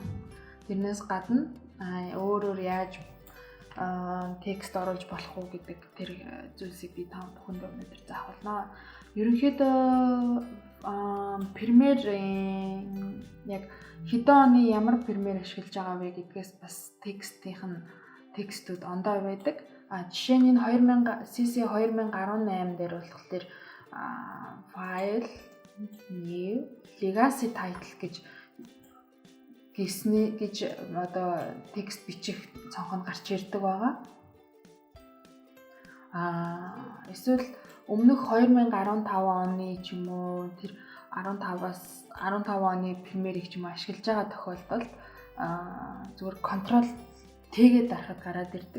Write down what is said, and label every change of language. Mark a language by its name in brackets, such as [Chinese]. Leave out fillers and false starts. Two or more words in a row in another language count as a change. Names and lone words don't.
[Mongolian] Тэрнээс гадна өөрөөр яаж текст оруулж болох уу гэдэг тэр зүйлсийг би та бүхэнд өнөөдөр заах болно. Ерөнхийдөө Premiere-ийн яг хэдэн оны ямар Premiere ашиглаж байгаа вэ гэдгээс бас текстүүд ондоо байдаг. Жишээ нь энэ CC 2018 дээр болохоор [English] file new legacy title [Mongolian] гэж одоо текст бичих цонхонд гарч ирдэг байгаа. Эсвэл өмнөх 2015 оны ч юм уу тэр 15 оны Premiere-ийг ч юм уу ашиглаж байгаа тохиолдолд зүгээр control тэгээд дарахад гараад ирдэг.